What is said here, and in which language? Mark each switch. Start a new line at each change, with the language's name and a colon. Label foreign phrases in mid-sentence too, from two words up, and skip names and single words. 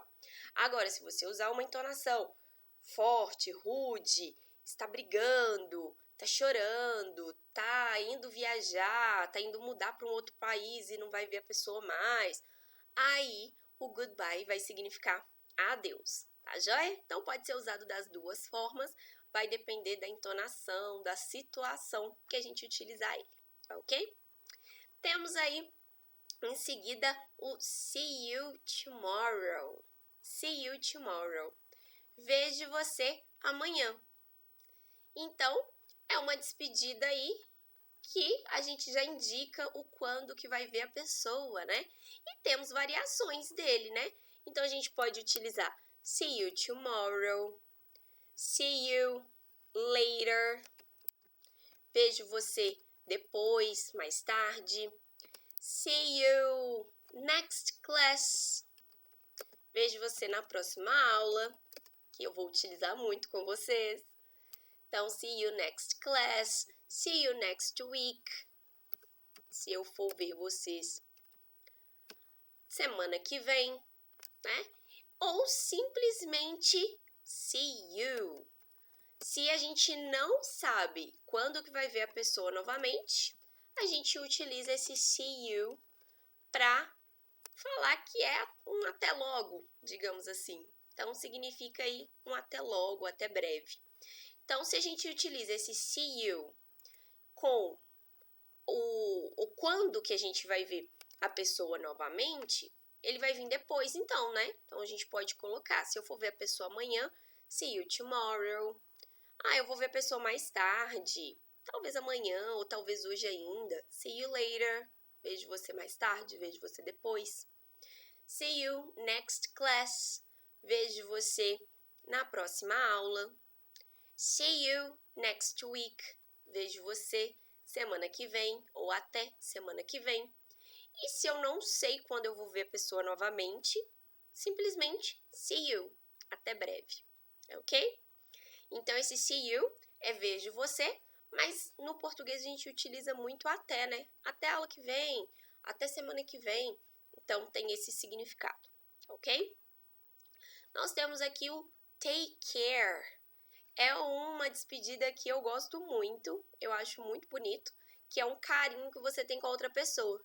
Portuguese: Agora, se você usar uma entonação forte, rude, está brigando, tá chorando, tá indo viajar, tá indo mudar para um outro país e não vai ver a pessoa mais, aí o goodbye vai significar adeus, tá joia? Então pode ser usado das duas formas, vai depender da entonação, da situação que a gente utilizar ele, ok? Temos aí em seguida o
English: see you tomorrow. See you tomorrow.
Portuguese: Vejo você amanhã. Então, é uma despedida aí que a gente já indica o quando que vai ver a pessoa, né? E temos variações dele, né? Então, a gente pode utilizar
English: see you tomorrow, see you later,
Portuguese: vejo você depois, mais tarde,
English: see you next class,
Portuguese: vejo você na próxima aula, que eu vou utilizar muito com vocês. Então,
English: see you next class, see you next week,
Portuguese: se eu for ver vocês semana que vem, né? Ou simplesmente
English: see you.
Portuguese: Se a gente não sabe quando que vai ver a pessoa novamente, a gente utiliza esse
English: see you
Portuguese: para falar que é um até logo, digamos assim. Então, significa aí um até logo, até breve. Então, se a gente utiliza esse
English: see you
Portuguese: com o quando que a gente vai ver a pessoa novamente, ele vai vir depois, então, né? Então, a gente pode colocar, se eu for ver a pessoa amanhã,
English: see you tomorrow.
Portuguese: Eu vou ver a pessoa mais tarde, talvez amanhã ou talvez hoje ainda.
English: See you later.
Portuguese: Vejo você mais tarde, vejo você depois.
English: See you next class.
Portuguese: Vejo você na próxima aula.
English: See you next week.
Portuguese: Vejo você semana que vem ou até semana que vem. E se eu não sei quando eu vou ver a pessoa novamente, simplesmente
English: see you.
Portuguese: Até breve. Ok? Então, esse
English: see you
Portuguese: é vejo você, mas no português a gente utiliza muito até, né? Até aula que vem, até semana que vem. Então, tem esse significado, ok? Nós temos aqui o
English: take care.
Portuguese: É uma despedida que eu gosto muito, eu acho muito bonito, que é um carinho que você tem com a outra pessoa.